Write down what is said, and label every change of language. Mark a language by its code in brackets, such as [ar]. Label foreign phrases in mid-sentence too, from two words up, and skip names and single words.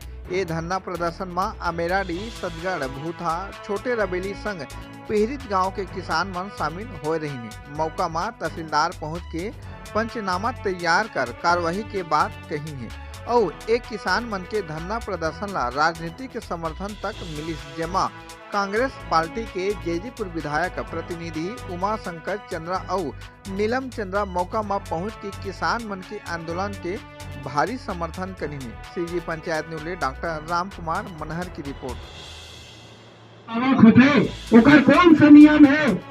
[hne] ये धरना प्रदर्शन में अमेराडी, सतगढ़, भूथा, छोटे रबेली संग पिहरित गांव के किसान मन शामिल हो रही है। मौका में तहसीलदार पहुंच के पंचनामा तैयार कर कार्यवाही के बात कही है और एक किसान मन के धरना प्रदर्शन ला राजनीतिक समर्थन तक मिली, जेमा कांग्रेस पार्टी के जेजीपुर विधायक प्रतिनिधि उमा शंकर चंद्रा और नीलम चंद्रा मौका में पहुंच के किसान मन के आंदोलन के भारी समर्थन करी है। सीजी पंचायत न्यूज डॉक्टर राम कुमार मनहर की रिपोर्ट। ओकर कौन सा नियम है?